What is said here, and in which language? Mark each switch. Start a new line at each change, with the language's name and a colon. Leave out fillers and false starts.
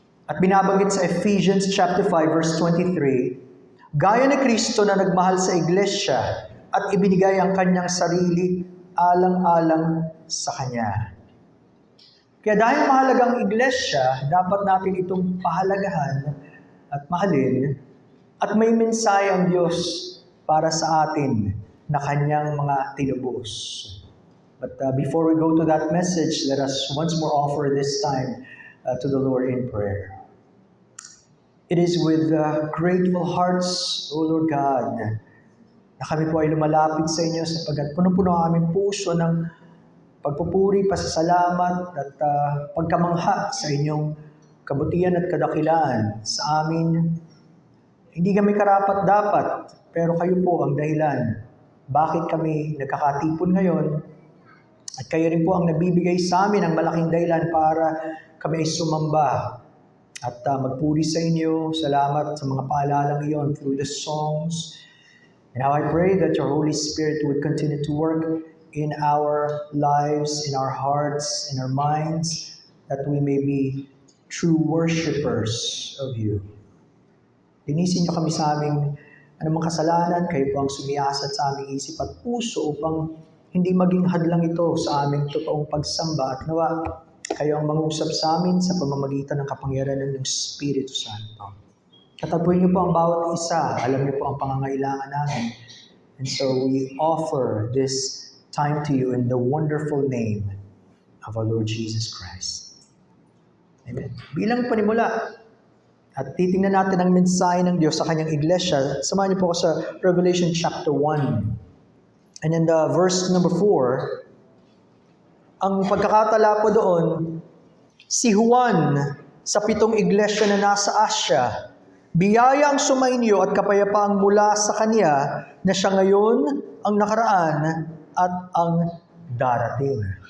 Filipino: At binabanggit sa Ephesians chapter 5 verse 23, gaya ni Kristo na nagmahal sa iglesia at ibinigay ang kanyang sarili alang-alang sa Kanya. Kaya dahil mahalagang iglesia, dapat natin itong pahalagahan at mahalin at may mensahe ang Diyos para sa atin na Kanyang mga tinubos.
English: But before we go to that message, let us once more offer this time to the Lord in prayer. It is with grateful hearts, O Lord God,
Filipino: na kami po ay lumalapit sa inyo sapagkat puno-puno ang aming puso ng pagpupuri, pasasalamat at pagkamangha sa inyong kabutihan at kadakilaan sa amin. Hindi kami karapat-dapat, pero kayo po ang dahilan. Bakit kami nagkakatipon ngayon? At kayo rin po ang nagbibigay sa amin ng malaking dahilan para kami ay sumamba at magpuri sa inyo. Salamat sa mga paalalang iyon
English: through the songs. And now I pray that your Holy Spirit would continue to work in our lives, in our hearts, in our minds, that we may be true worshipers of you.
Filipino: Linisin niyo kami sa aming anumang kasalanan, kayo po ang sumiasat sa aming isip at puso upang hindi maging hadlang ito sa aming totoong pagsamba at nawa kayo ang mangusap sa amin sa pamamagitan ng kapangyarihan ng Espiritu Santo. Katapuin niyo po ang bawat isa. Alam niyo po ang pangangailangan namin.
English: And so we offer this time to you in the wonderful name of our Lord Jesus Christ. Amen.
Filipino: Bilang panimula, at titingnan natin ang mensahe ng Diyos sa kanyang iglesia, samahan niyo po ako sa Revelation chapter 1.
English: And in the verse number 4,
Filipino: ang pagkakatala po doon, si Juan sa 7 iglesia na nasa Asia, biyaya ang sumainyo at kapayapaang mula sa Kanya na siya ngayon, ang nakaraan, at ang darating.